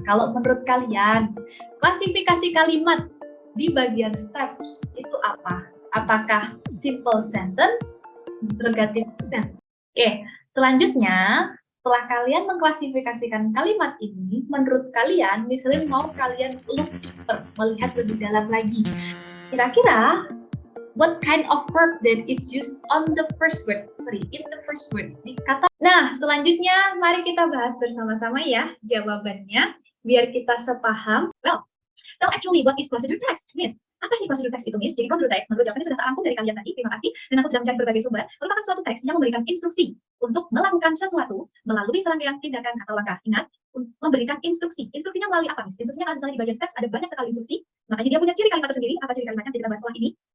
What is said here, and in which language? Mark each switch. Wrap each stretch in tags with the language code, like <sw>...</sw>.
<id>Kalau menurut kalian, klasifikasi kalimat di bagian steps itu apa? Apakah simple sentence, interrogative sentence? Oke, selanjutnya, setelah kalian mengklasifikasikan kalimat ini, menurut kalian, misalnya mau kalian</id> <en>look deeper,</en> <id>melihat lebih dalam lagi. Kira-kira,</id> <en>what kind of verb that it's used on the first word? Sorry, in the first word.</en> <id>Nah, selanjutnya mari kita bahas bersama-sama ya jawabannya, biar kita sepaham.</id> <en>Well, so actually what is procedure text?</en> <id>Miss, apa sih procedure text itu, Miss? Jadi procedure text menurut jawabannya sudah terangkum dari kalian tadi, terima kasih. Dan aku sudah mencari berbagai sumber, merupakan suatu teks yang memberikan instruksi untuk melakukan sesuatu melalui serangkaian tindakan atau langkah. Ingat, memberikan instruksi. Instruksinya melalui apa, Miss? Instruksinya kalau misalnya di bagian steps ada banyak sekali instruksi, makanya dia punya ciri kalimat tersendiri. Apa ciri kalimatnya? Kita bahas setelah ini.</id>